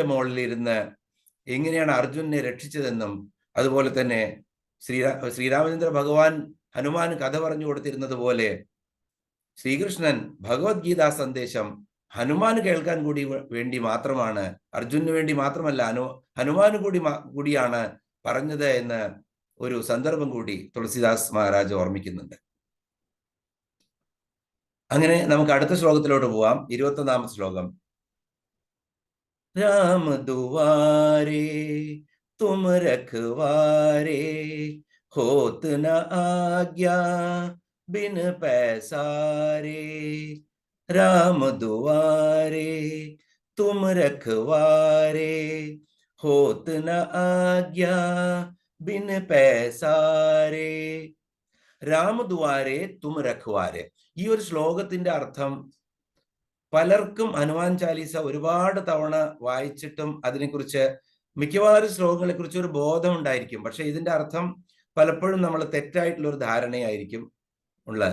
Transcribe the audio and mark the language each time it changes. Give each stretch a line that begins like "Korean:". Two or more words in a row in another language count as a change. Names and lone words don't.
Malayalam: മുകളിലിരുന്ന് എങ്ങനെയാണ് അർജുനെ രക്ഷിച്ചതെന്നും, അതുപോലെ തന്നെ ശ്രീരാമചന്ദ്ര ഭഗവാൻ ഹനുമാൻ കഥ പറഞ്ഞു കൊടുത്തിരുന്നത് പോലെ ശ്രീകൃഷ്ണൻ ഭഗവത്ഗീതാ സന്ദേശം ഹനുമാന് കേൾക്കാൻ വേണ്ടി മാത്രമാണ്, അർജുനു വേണ്ടി മാത്രമല്ല, ഹനുമാന് കൂടിയാണ് പറഞ്ഞത് എന്ന് ഒരു സന്ദർഭം കൂടി തുളസിദാസ് മഹാരാജ് ഓർമ്മിക്കുന്നുണ്ട്. അങ്ങനെ നമുക്ക് അടുത്ത ശ്ലോകത്തിലോട്ട് പോവാം. 21ാമത്തെ ശ്ലോകം.
Awadhi: राम दुआरे तुम रखवारे होत न आज्ञा बिन पैसारे। राम दुआरे तुम रखवारे होत न आज्ञा बिन पैसारे। राम दुआरे तुम रखवारे.
Malayalam: ഈ ഒരു ശ്ലോകത്തിന്റെ അർത്ഥം പലർക്കും ഹനുമാൻ ചാലീസ ഒരുപാട് തവണ വായിച്ചിട്ടും അതിനെക്കുറിച്ച് മിക്കവാറും ശ്ലോകങ്ങളെ കുറിച്ച് ഒരു ബോധം ഉണ്ടായിരിക്കും. പക്ഷെ ഇതിന്റെ അർത്ഥം പലപ്പോഴും നമ്മൾ തെറ്റായിട്ടുള്ള ഒരു ധാരണയായിരിക്കും ഉള്ളത്.